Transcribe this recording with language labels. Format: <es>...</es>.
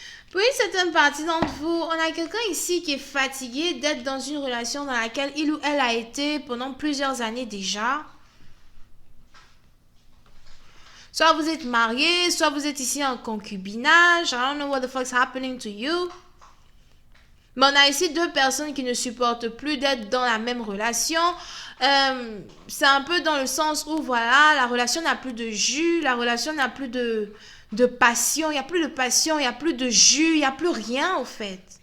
<fr>Pour une certaine partie d'entre vous, on a quelqu'un ici qui est fatigué d'être dans une relation dans laquelle il ou elle a été pendant plusieurs années déjà. Soit vous êtes marié, soit vous êtes ici en concubinage.</fr> <en>I don't know what the fuck's happening to you.</en> <fr>Mais on a ici deux personnes qui ne supportent plus d'être dans la même relation. C'est un peu dans le sens où, voilà, la relation n'a plus de jus, la relation n'a plus de passion. Il n'y a plus de passion, il n'y a plus de jus, il n'y a plus rien, au fait.</fr>